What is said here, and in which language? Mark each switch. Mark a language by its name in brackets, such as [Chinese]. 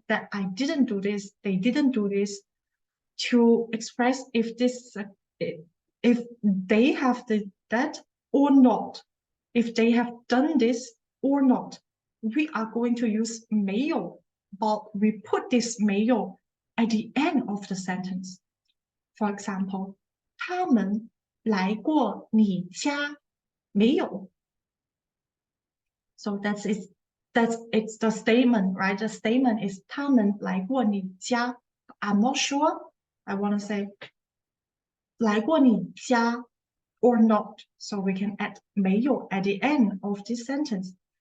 [English] That I didn't do this, they didn't do this, to express if if they have that or not, if they have done this or not. We are going to use 没有, but we put this 没有 at the end of the sentence. [Chinese] For example, 他们来过你家没有? [English] So it's the statement, right? The statement is [Chinese] 他们来过你家. [English] I'm not sure. I want to say [Chinese] 来过你家 [English] or not. So we can add 没有 at the end of this sentence.